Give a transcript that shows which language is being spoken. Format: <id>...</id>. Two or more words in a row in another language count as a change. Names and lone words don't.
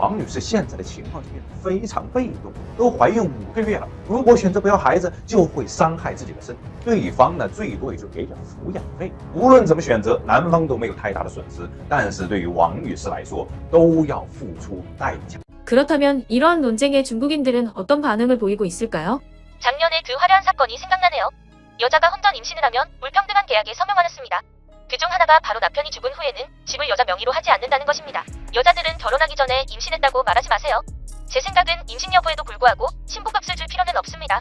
<zh>王女士现在的情况就变得非常被动，都怀孕5个月了，如果选择不要孩子，就会伤害自己的身体。对方呢，最多也就给点抚养费。无论怎么选择，男方都没有太大的损失，但是对于王女士来说，都要付出代价。</zh> <ko>그렇다면 이러한 논쟁에 중국인들은 어떤 반응을 보이고 있을까요? 작년에 그 화려한 사건이 생각나네요. 여자가 혼전 임신을 하면 불평등한 계약에 서명하였습니다. 그중 하나가 바로 남편이 죽은 후에는 집을 여자 명의로 하지 않는다는 것입니다. 여자들은 결혼하기 전에 임신했다고 말하지 마세요. 제 생각은 임신 여부에도 불구하고 신부값을 줄 필요는 없습니다.</ko>